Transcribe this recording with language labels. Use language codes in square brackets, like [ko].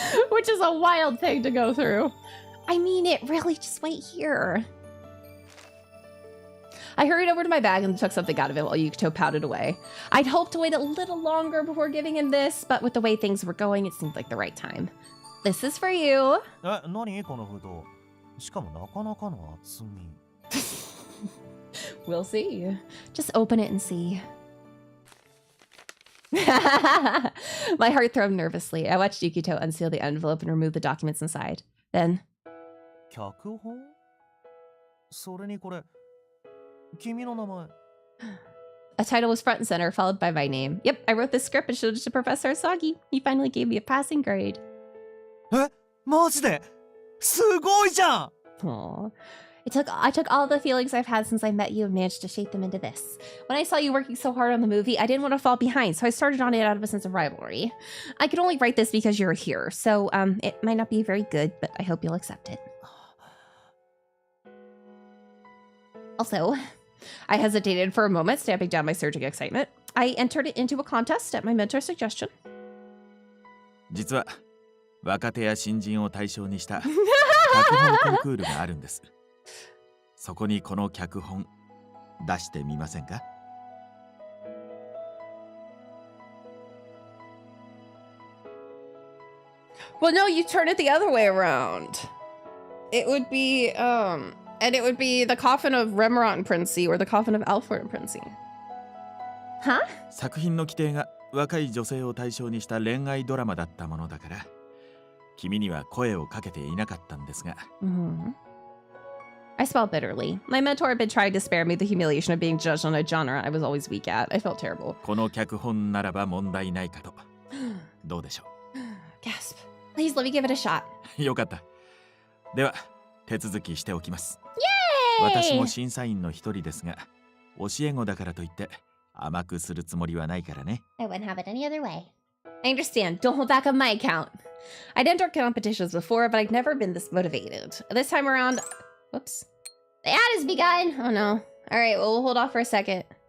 [en] Which is a wild thing to go through. I mean it, really, just wait here. I hurried over to my bag and took something out of it while Yukito pouted away. I'd hoped to wait a little longer before giving him this, but with the way things were going, it seemed like the right time. This is for you. [ja] 何この封筒? しかもなかなかの厚み。 [en] We'll see. Just open it and see. My heart thrummed nervously. I watched Yukito unseal the envelope and remove the documents inside. Then, [ja] 脚本？それにこれ、君の名前。 [en] A title was front and center, followed by my name. Yep, I wrote this script and showed it to Professor Asagi. He finally gave me a passing grade. [ja] え、マジですごいじゃん。 [en] Aww. I took all the feelings I've had since I met you and managed to shape them into this. When I saw you working so hard on the movie, I didn't want to fall behind, so I started on it out of a sense of rivalry. I could only write this because you're here, so it might not be very good, but I hope you'll accept it. Also, I hesitated for a moment, stamping down my surging excitement. I entered it into a contest at my mentor's suggestion. [ja] 実は若手や新人を対象にした脚本コンクールがあるんです。そこにこの脚本出してみませんか? [en] Well, no, you turn it the other way around. It would be, and it would be the coffin of Remorat and Princey or the coffin of Alfred and Princey. Huh? [ja] 作品の規定が若い女性を対象にした恋愛ドラマだったものだから、君には声をかけていなかったんですが。 [en] I smiled bitterly. My mentor had been trying to spare me the humiliation of being judged on a genre I was always weak at. I felt terrible. [ja] この脚本ならば問題ないかと。どうでしょう? [en] Gasp. Please let me give it a shot. [ja] よかった。では、手続きしておきます。 [en] Yay! [ja] 私も審査員の一人ですが、教え子だからといって甘くするつもりはないからね。 [en] I wouldn't have it any other way. I understand. Don't hold back on my account. I'd entered competitions before, but I'd never been this motivated. This time around... Whoops. The ad has begun! Oh no. Alright, well, we'll hold off for a second.